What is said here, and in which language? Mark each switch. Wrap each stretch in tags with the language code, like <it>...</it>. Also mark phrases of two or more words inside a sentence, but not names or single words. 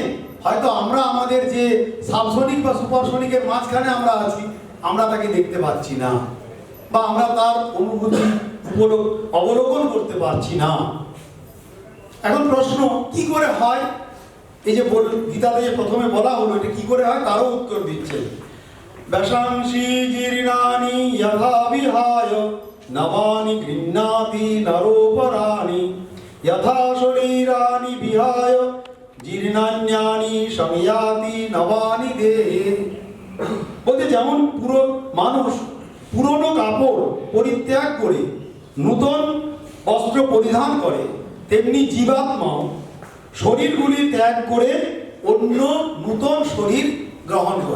<bn>হয়তো আমরা আমাদের যে সাবসনিক বা সুপারসনিকের মাঝখানে আমরা আছি, আমরা তাকে দেখতে পাচ্ছি না, বা আমরা তার অনুভূতি অবলোকন করতে পারছি না। এখন প্রশ্ন, কি করে হয়? এই যে গীতাতে যে প্রথমে বলা হলো, এটা কি করে হয় তারও উত্তর দিচ্ছে।</bn> <sa>वशांसि जीर्णानि यथा विहाय नवानि गृह्णाति नरोपराणि यथा शरीरानि विहाय जीर्णान्यानि संयाति नवानि देहे।</sa> <bn>বলতে যেমন পুরো মানুষ পুরনো কাপড় পরিত্যাগ করে নূতন বস্ত্র পরিধান করে, তেমনি জীবাত্মাও শরীরগুলি ত্যাগ করে অন্য নূতন শরীর গ্রহণ করে।</bn>